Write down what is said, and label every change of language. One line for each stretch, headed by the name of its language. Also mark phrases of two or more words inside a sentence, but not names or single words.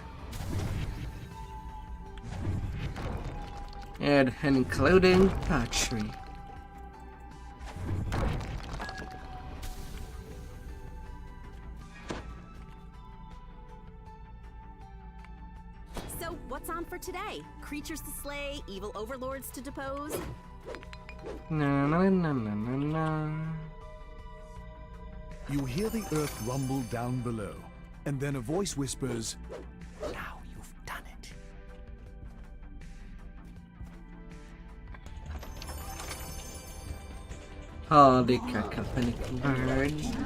English: And including pottery. So, what's on for today? Creatures to slay, evil overlords to depose? Na na na na na na. You hear the earth rumble down below, and then a voice whispers, "Now you've done it." Holy cacophonic birds.